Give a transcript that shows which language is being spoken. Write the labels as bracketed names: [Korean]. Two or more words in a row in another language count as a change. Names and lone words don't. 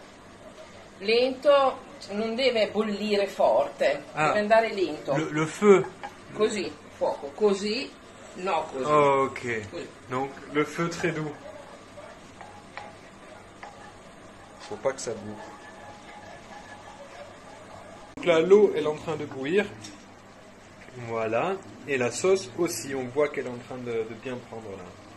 [Italian] Lento, non deve bollire forte. Deve andare lento. [French] Le feu. [Italian] Così, fuoco. Così, no così. Oh, ok. Così. [French] Donc le feu très doux. Faut pas que ça boue. Donc là, l'eau, elle est en train de bouillir. Voilà. Et la sauce aussi, on voit qu'elle est en train de bien prendre là.